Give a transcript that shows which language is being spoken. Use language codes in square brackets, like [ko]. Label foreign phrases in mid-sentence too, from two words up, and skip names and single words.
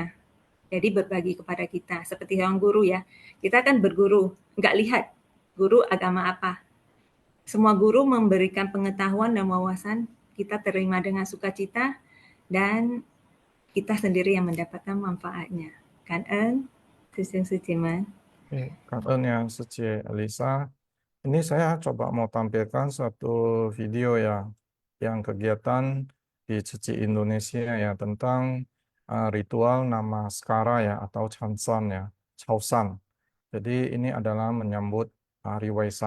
[id] Jadi berbagi kepada kita, seperti seorang guru ya. Kita kan berguru, nggak lihat guru agama apa. Semua guru memberikan pengetahuan dan wawasan, kita terima dengan sukacita, dan kita sendiri yang mendapatkan manfaatnya. [vi] Cảm ơn, Sisyong Suciman. Cảm ơn yang Seci Elisa. [id] Ini saya coba mau tampilkan satu video ya, yang kegiatan di Ceci Indonesia ya, tentang ritual namaskara ya atau chansan ya, chausan. Jadi ini adalah menyambut Hari Waisak.